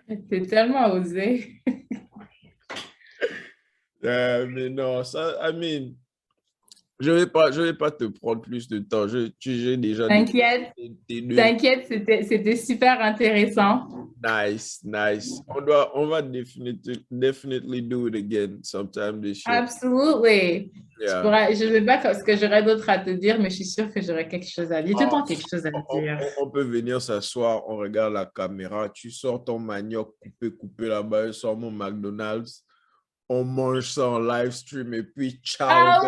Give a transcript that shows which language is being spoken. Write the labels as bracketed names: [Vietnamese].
[French] C'est tellement osé. Mais non, ça, Amine, je vais pas te prendre plus de temps. J'ai déjà T'inquiète, t'inquiète, c'était super intéressant. [English] Nice, nice. [French] On va [English] definitely do it again sometime this year. Absolutely. Yeah. [French] Je ne sais pas ce que j'aurais d'autre à te dire, mais je suis sûre que j'aurais quelque chose à dire. J'ai tout le temps quelque chose à dire. On peut venir s'asseoir, on regarde la caméra, tu sors ton manioc coupé là-bas, je sors mon McDonald's, on mange ça en live stream et puis ciao.